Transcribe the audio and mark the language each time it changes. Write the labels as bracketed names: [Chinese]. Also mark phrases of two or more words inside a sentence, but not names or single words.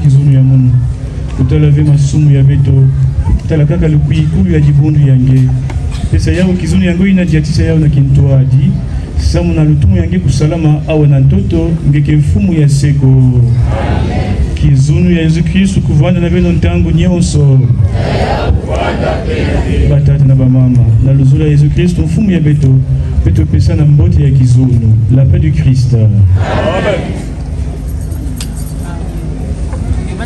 [Kituba (Democratic Republic of Congo)] kizunu ya munu utalave masumu ya beto utalakaka lukuikulu ya jibundu yange pesa yao kizunu yango ina diatisa yao na kintuadi samu na lutumu yange kusalama awa na ntoto ngeke mfumu ya seko kizunu ya Yesu Kristo kuvanda na beno ntangu nyonso batata na bamama na luzula ya Yesu Kristo mfumu ya beto beto pesa na mbote ya kizunu [French] la paix du Christ. [Kituba (Democratic Republic of Congo)] Amen.